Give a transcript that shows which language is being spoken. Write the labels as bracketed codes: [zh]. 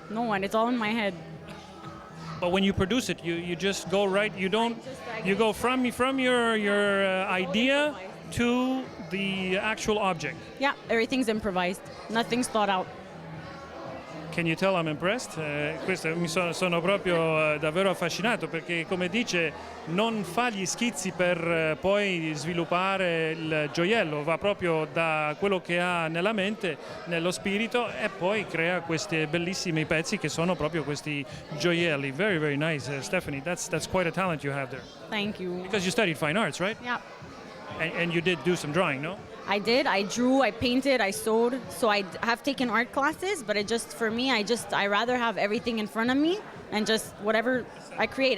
[en] No one. It's all in my head. But when you produce it, you just go right. You don't. You go from your idea to the actual object. Yeah, everything's improvised. Nothing's thought out. Can you tell I'm impressed? [it] Sono proprio davvero affascinato perché, come dice, non fa gli schizzi per poi sviluppare il gioiello, va proprio da quello che ha nella mente, nello spirito, e poi crea questi bellissimi pezzi che sono proprio questi gioielli. [en] Very, very nice, Stephanie. That's quite a talent you have there. Thank you. Because you studied fine arts, right? Yeah. And you did do some drawing, no? I did. I drew, I painted, I sewed. So I have taken art classes, but for me, I rather have everything in front of me and just whatever I create.